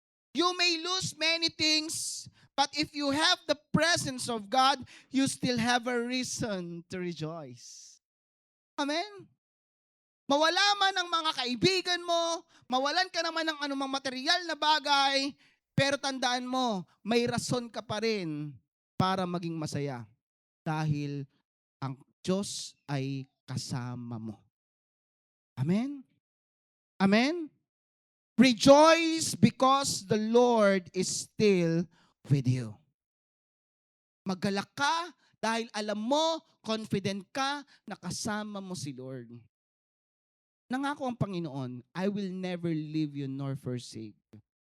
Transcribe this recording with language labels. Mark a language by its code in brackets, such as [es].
[en] You may lose many things, but if you have the presence of God, you still have a reason to rejoice. Amen? [tl] Mawala man ang mga kaibigan mo, mawalan ka naman ng anumang material na bagay, pero tandaan mo, may rason ka pa rin para maging masaya. Dahil ang Diyos ay kasama mo. Amen? Amen? [en] Rejoice because the Lord is still with you. [tl] Magalak ka dahil alam mo, confident ka na kasama mo si Lord. Nangako ang Panginoon, [en] I will never leave you nor forsake you.